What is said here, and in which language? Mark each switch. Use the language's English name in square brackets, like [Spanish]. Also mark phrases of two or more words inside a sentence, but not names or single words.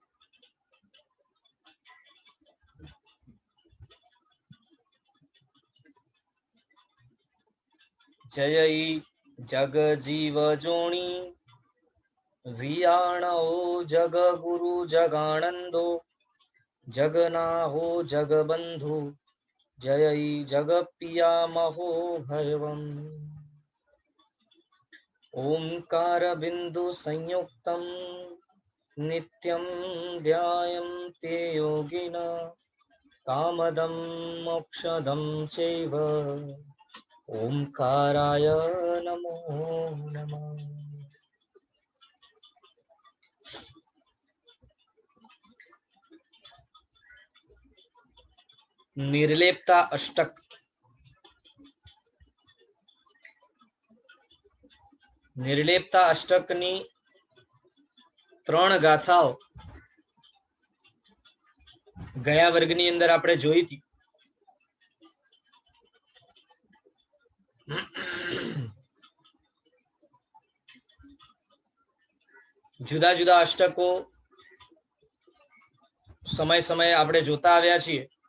[Prakrit languages] જય જગ જીવ જોણી વિયાણો જગ ગુરુ જગાનંદો જગના હો જગબંધુ જય જગ પિયા મહો ભયવમ। [Sanskrit] ओंकार बिंदु संयुक्तम नित्यं ध्यायन्ते योगिना कामदं मोक्षदं चैव ओंकाराय नमो नमः। [Gujarati] निर्लेपता अष्टक। નિર્લેપતા અષ્ટકની 3 ગાથાઓ ગયા વર્ગની અંદર આપણે જોઈ હતી। જુદા જુદા અષ્ટકો સમય સમયે આપણે જોતા આવ્યા છીએ।